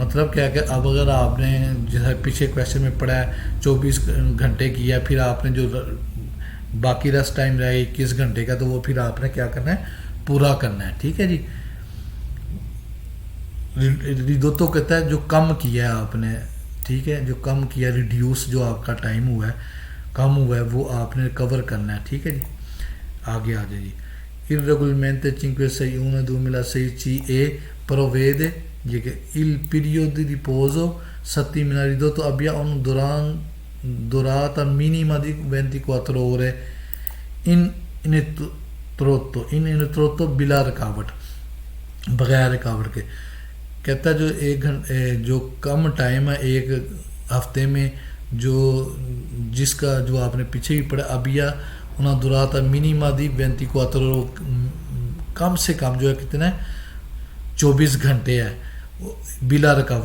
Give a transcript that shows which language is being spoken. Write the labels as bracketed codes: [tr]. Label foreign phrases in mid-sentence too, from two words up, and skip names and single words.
[ur] مطلب کیا کہ اب اگر آپ نے جیسے پیچھے کویشچن میں پڑھا ہے 24 گھنٹے کیا, پھر آپ نے جو باقی ریسٹ ٹائم رہا 21 گھنٹے کا, تو وہ پھر آپ نے کیا کرنا ہے, پورا کرنا ہے. ٹھیک ہے جی, ریڈوتو کہتا ہے جو کم کیا ہے آپ نے. ٹھیک ہے, جو کم کیا, ریڈیوس جو آپ کا ٹائم ہوا ہے, کم ہوا ہے, وہ آپ نے کور کرنا ہے. ٹھیک ہے جی, آگے آ جائے جی. [it] irregolarmente 561 2006 CE provvede [ur] یہ کہ [it] il periodo di riposo settimanale ridotto abbia una durata minima di 24 ore in ininterrotto [ur] بلا رکاوٹ. بغیر رکاوٹ کے. کہتا ہے جو ایک جو کم ٹائم ہے ایک ہفتے میں جو جس کا جو آپ نے پیچھے بھی پڑھا [it] abbia una durata minima di 24 [ur] کم سے کم جو ہے کتنا ہے 24 گھنٹے ہے بلا رکاوٹ.